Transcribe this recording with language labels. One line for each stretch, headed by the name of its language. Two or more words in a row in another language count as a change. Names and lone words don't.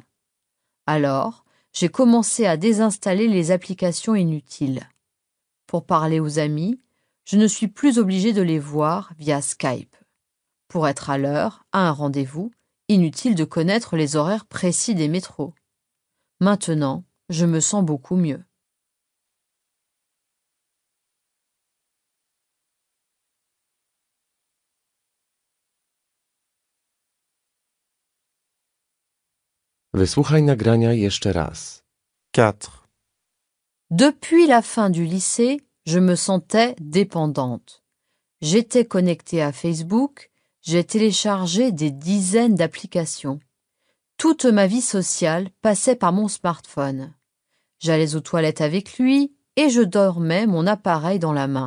French: Alors, j'ai commencé à désinstaller les applications inutiles. Pour parler aux amis, je ne suis plus obligée de les voir via Skype. Pour être à l'heure, à un rendez-vous, inutile de connaître les horaires précis des métros. Maintenant, je me sens beaucoup mieux.
Polish: Wysłuchaj nagrania jeszcze raz. 4.
French: Depuis la fin du lycée, je me sentais dépendante. J'étais connectée à Facebook, j'ai téléchargé des dizaines d'applications. Toute ma vie sociale passait par mon smartphone. J'allais aux toilettes avec lui et je dormais mon appareil dans la main.